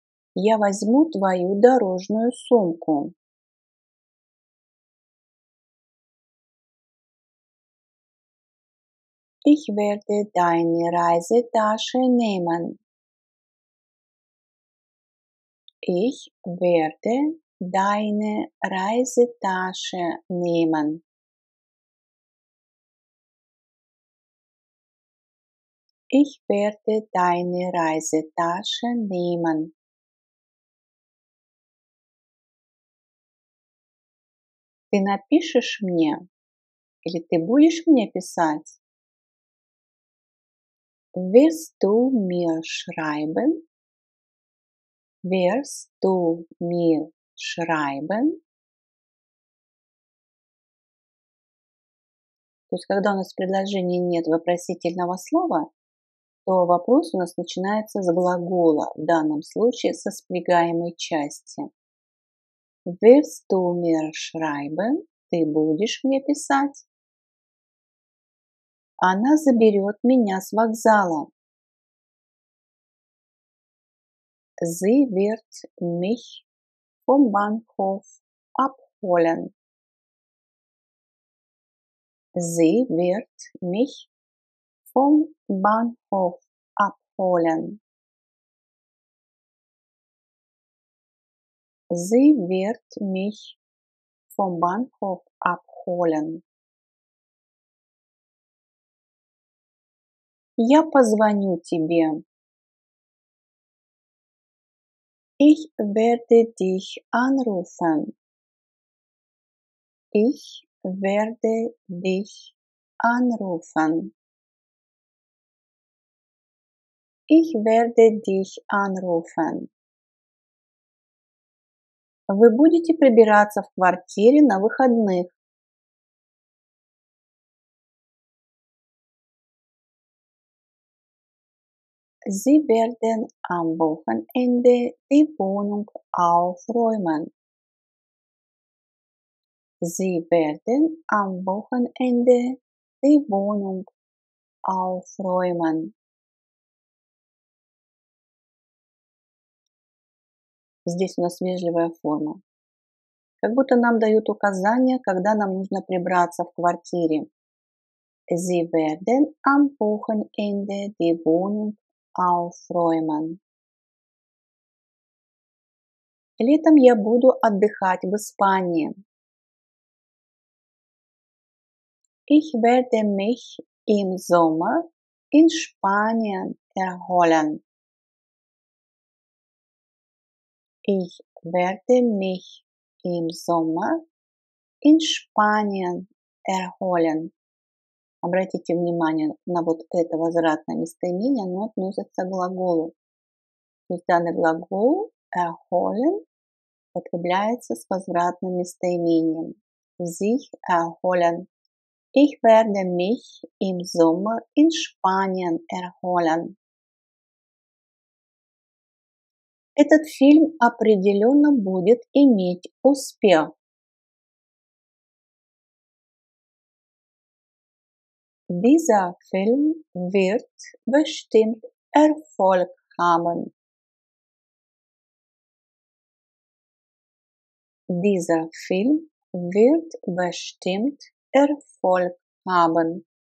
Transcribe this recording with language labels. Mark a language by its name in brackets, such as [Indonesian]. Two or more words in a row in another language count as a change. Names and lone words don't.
[Russian] Я возьму твою дорожную сумку. [German] Ich werde deine Reisetasche nehmen. Ich werde deine Reisetasche nehmen. Ich werde deine Reisetasche nehmen. [Russian] Ты напишешь мне или ты будешь мне писать? [German] Wirst du mir schreiben? Wirst du mir schreiben? [Russian] То есть, когда у нас в предложении нет вопросительного слова, то вопрос у нас начинается с глагола, в данном случае со спрягаемой части. [German] Wirst du mir schreiben? [Russian] Ты будешь мне писать? Она заберет меня с вокзала. [German] Sie wird mich vom Bahnhof abholen. Sie wird mich vom Bahnhof abholen. Sie wird mich vom Bahnhof abholen. [Russian] Я позвоню тебе. [German] Ich werde dich anrufen. Ich werde dich anrufen. Ich werde dich anrufen. [Russian] Вы будете прибираться в квартире на выходных. [German] Sie werden am Wochenende die Wohnung aufräumen. Sie werden am Wochenende die Wohnung aufräumen. [Russian] Здесь у нас вежливая форма. Как будто нам дают указания, когда нам нужно прибраться в квартире. [German] Sie werden am Wochenende die Wohnung aufräumen. [Russian] Летом я буду отдыхать в Испании. [German] Ich werde mich im Sommer in Spanien erholen. Ich werde mich im Sommer in Spanien erholen. [Russian] Обратите внимание на вот это возвратное местоимение, оно относится к глаголу. То есть данный глагол erholen употребляется с возвратным местоимением. [German] Sich erholen. Ich werde mich im Sommer in Spanien erholen. [Russian] Этот фильм определенно будет иметь успех. [German] Dieser Film wird bestimmt Erfolg haben. Dieser Film wird bestimmt Erfolg haben.